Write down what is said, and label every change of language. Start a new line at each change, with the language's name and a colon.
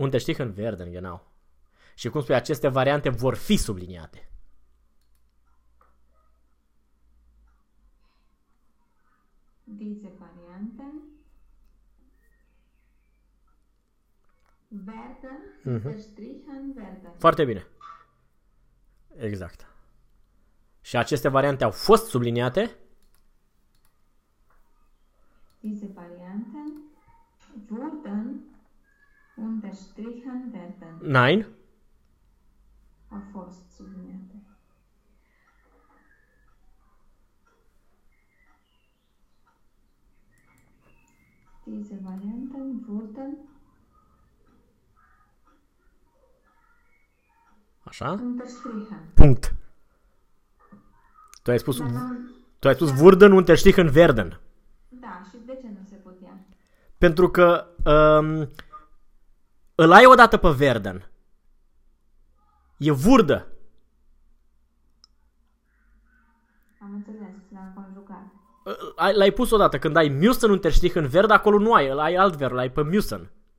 German: Unterstrichen werden, genau.
Romanian: Și cum spui, aceste variante vor fi subliniate.
German: Diese Varianten werden unterstrichen werden.
Romanian: Foarte bine. Exact. Și aceste variante au fost subliniate.
German: Diese Varianten wurden unterstrichen werden. Nein.
Romanian: Au fost subliniate.
German: Diese Varianten wurden
Romanian: Așa.
German: unterstrichen.
Romanian: Punct. Tu ai spus
German: wurden unterstrichen werden.
Romanian: Da, și de ce nu se putea? Pentru că îl ai odată pe werden. E wurde. Am înțeles, l-am conjugat. L-ai pus odată. Când ai
German: müssen unterstrichen werden,
Romanian: acolo nu ai. Îl ai alt verb, l-ai pe müssen.